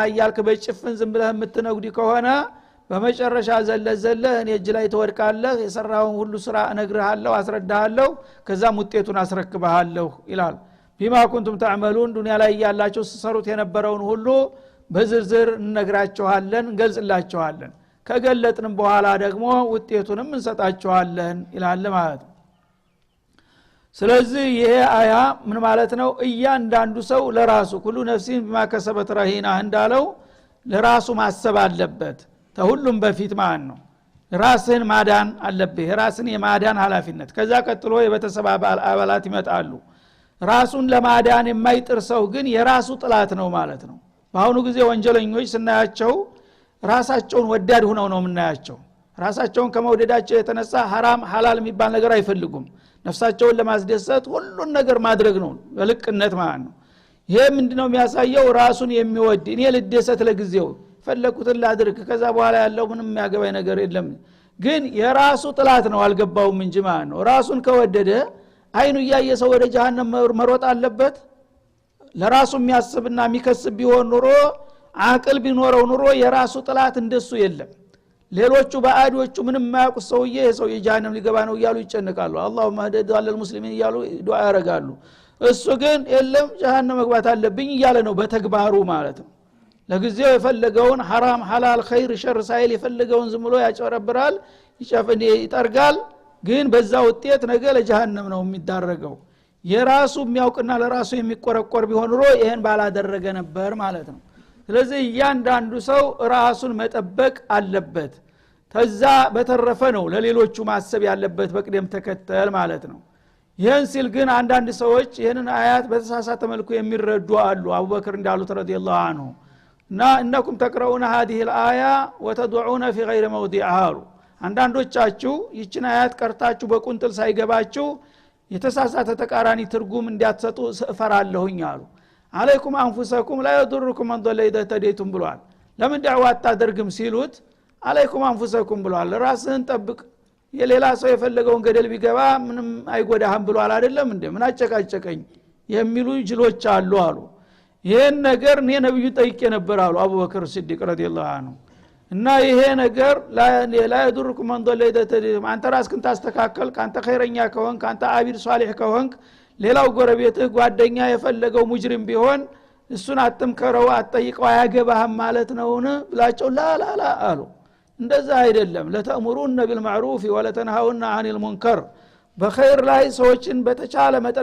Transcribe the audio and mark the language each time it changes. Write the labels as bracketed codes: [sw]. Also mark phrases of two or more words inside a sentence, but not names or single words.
[am] እያልክ በጭፍን ዝም ብለህ የምትነጉዲ ከሆነ በመጨረሻ ዘለህ እኔ እጅ ላይ ተወድቃለህ የሰራውን ሁሉ ስራ እነግርሃለሁ አስረዳሃለሁ ከዛም ውጤቱን አስረክብሃለሁ ይላል [ar] بما كنتم تعملون [am] ዱንያ ላይ ያላችሁ ሲሰሩት የነበረውን ሁሉ በዝርዝር እንነግራችኋለን እንገልጽላችኋለን ከገለጥንም በኋላ ደግሞ ውጤቱንም እንሰጣችኋለን ይላል ማለት ነው ስለዚህ ይሄ አያ ምን ማለት ነው እያንዳንዱ ሰው ለራሱ ሁሉ [ar] نفس بما كسبت رهينة [am] እንዳለው ለራሱ ማሰብ አለበት ተሁሉም በፊት ማለት ነው ራስን ማዳን አለበት ራስን የማዳን ኃላፊነት ከዛ ቀጥሎ የቤተሰብ አባላት ይመጣሉ ራሱን ለማዳን የማይጥር ሰው ግን የራሱ ጥላት ነው ማለት ነው በአሁኑ ጊዜ ወንጀለኞች ስናያቸው ራሳቸውን ወዳድ ሆነው ነው የምናያቸው ራሳቸውን ከመውደዳቸው የተነሳ [ar] حرام حلال [am] የሚባል ነገር አይፈልጉም ነፍሳቸውን ለማስደሰት ሁሉን ነገር ማድረግ ነው በልቅነት ማለት ነው ይሄ ምንድነው የሚያሳየው ራሱን የሚወድ እኔ ልደሰት ለጊዜው ፈለኩትን ላድርግ ከዛ በኋላ ያለው ምንም የሚያገባኝ ነገር የለም ግን የራሱ ጥላት ነው አልገባውም እንጂ ማለት ነው ራሱን ከወደደ አይኑ ያየ ሰው ወደ ጀሃነም መሮጥ አለበት ለራሱ የሚያስብና የሚከስብ ቢሆን ኑሮ አቅል ቢኖረው ኑሮ የራሱ ጥላት እንደሱ የለም ሌሎቹ ባዕዶቹ ምንም ማያውቁ ሰውዬ ሰው የጀሃነም ሊገባ ነው ይያሉ ይጨነቃሉ [ar] اللهم اهد على المسلمين [am] ይያሉ ዱዓ ያረጋሉ እሱ ግን የለም ጀሃነም መግባት አለብኝ ይያለ ነው በተግባሩ ማለት ነው ለጊዜው የፈለገውን [ar] حرام حلال خير شر [am] ሳይል የፈለገውን ዝም ብሎ ያጨረብራል ይጨፍን ይጠርጋል ግን በዛ ውጤት ነገ ለጀሃነም ነው የሚዳረገው የራሱ የሚያውቅና ለራሱ የሚቆረቆር ቢሆን ኑሮ ይሄን ባላደረገ ነበር ማለት ነው ስለዚህ እያንዳንዱ ሰው ራሱን መጠበቅ አለበት ተዛ በተረፈ ነው ለሌሎቹ ማሰብ ያለበት በቅደም ተከተል ማለት ነው ይሄን ሲል ግን አንዳንድ ሰዎች ይሄንን አያት በተሳሳተ መልኩ የሚረዱ አሉ አቡበክር እንዳሉት [ar] رضي الله عنه [am] እና [ar] إنكم تقرؤون هذه الايه وتدعون في غير موضعها [am] አንዳንዶቻችሁ ይችን አያት ቀርታችሁ በቁንጥል ሳይገባችሁ የተሳሳተ ተቃራኒ ትርጉም እንዲያትሰጡ እፈራለሁኝ አሉ [ar] عليكم أنفسكم لا يضركم من ضل اذا تديتم [am] ብሏል ለምን ዳዕዋ አታደርግም ሲሉት [ar] عليكم أنفسكم [am] ብሏል ራስህን ጠብቅ የሌላ ሰው የፈለገውን ገደል ቢገባ ምንም አይጎዳህም ብሏል አይደለም እንዴ ምን አጨቃጨቀኝ የሚሉ ጅሎች አሉ ይሄን ነገር እኔ ነብዩ ጠይቄ ነበር አሉ አቡበክር ሲዲቅ [ar] رضي الله عنه [am] እና ይሄ ነገር [ar] لا يضركم من ضل [am] አንተ ራስህን ታስተካከል ካንተ ኸይረኛ ከሆንክ ካንተ [ar] عابد صالح [am] ከሆንክ ሌላው ጎረቤትህ ጓደኛ የፈለገው ሙጅሪም ቢሆን እሱን አትምከረው አትጠይቀው አያገባህም ማለት ነውን ብላቸው ላላላ አሉ እንደዛ አይደለም [ar] لتأمرن بالمعروف ولتنهون عن المنكر [am] በኸይር ላይ ሰዎችን በተቻለ መጠን